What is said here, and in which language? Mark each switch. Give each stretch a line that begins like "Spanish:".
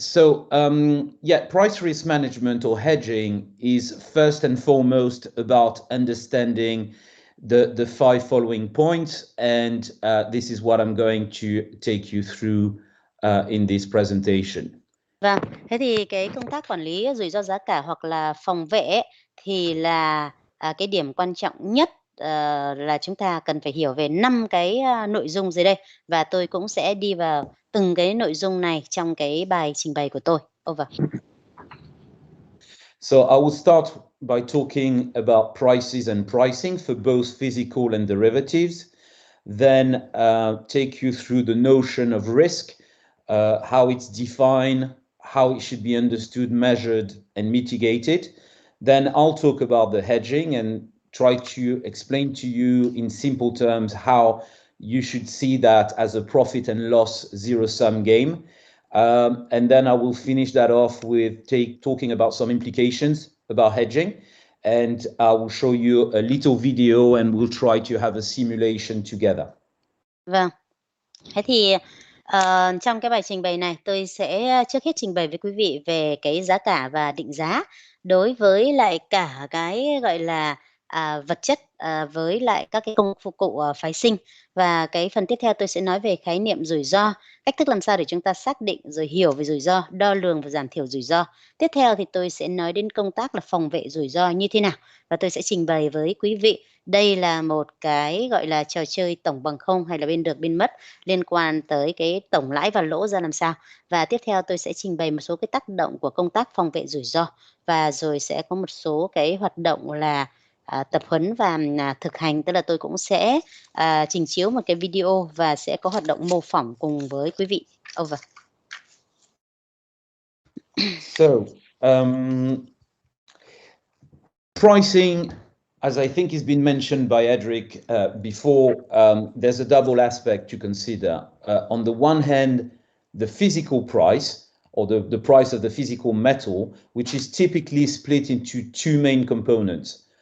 English: So, yeah, price risk management or hedging is first and foremost about understanding the five following points, and this is what I'm going to take you through in this presentation.
Vietnamese: Vâng, thế thì cái công tác quản lý rủi ro giá cả hoặc là phòng vệ ấy, thì là cái điểm quan trọng nhất là chúng ta cần phải hiểu về 5 cái nội dung dưới đây, và tôi cũng sẽ đi vào từng cái nội dung này trong cái bài trình bày của tôi.
English: Over. So I will start by talking about prices and pricing for both physical and derivatives, then take you through the notion of risk, how it's defined, how it should be understood, measured, and mitigated. Then I'll talk about the hedging and try to explain to you in simple terms how you should see that as a profit and loss zero-sum game. And then I will finish that off with talking about some implications about hedging. And I will show you a little video and we'll try to have a simulation together.
Vietnamese: Vâng. Thế thì trong cái bài trình bày này tôi sẽ trước hết trình bày với quý vị về cái giá cả và định giá đối với lại cả cái gọi là vật chất với lại các cái công cụ phái sinh, và cái phần tiếp theo tôi sẽ nói về khái niệm rủi ro, cách thức làm sao để chúng ta xác định rồi hiểu về rủi ro, đo lường và giảm thiểu rủi ro. Tiếp theo thì tôi sẽ nói đến công tác là phòng vệ rủi ro như thế nào, và tôi sẽ trình bày với quý vị đây là một cái gọi là trò chơi tổng bằng không hay là bên được bên mất liên quan tới cái tổng lãi và lỗ ra làm sao. Và tiếp theo tôi sẽ trình bày một số cái tác động của công tác phòng vệ rủi ro, và rồi sẽ có một số cái hoạt động là tập huấn và thực hành, tức là tôi cũng sẽ trình chiếu một cái video và sẽ có hoạt động mô phỏng cùng với quý vị.
English: Over. So, pricing, as I think has been mentioned by Edric before, there's a double aspect to consider. On the one hand, the physical price, or the price of the physical metal, which is typically split into two main components.